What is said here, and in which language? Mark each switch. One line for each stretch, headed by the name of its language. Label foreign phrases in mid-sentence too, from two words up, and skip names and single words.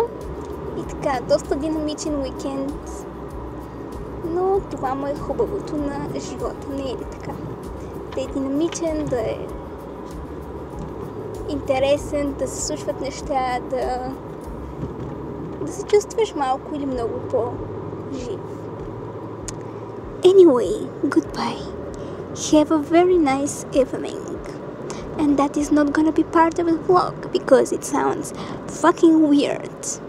Bulgarian: И така, доста динамичен уикенд, но това му е хубавото на живота, не е ли така? Да е динамичен, да е интересен, да се случват неща, да се чувстваш малко или много по-жив.
English: Anyway, goodbye. Have a very nice evening. And that is not gonna be part of the vlog because it sounds fucking weird.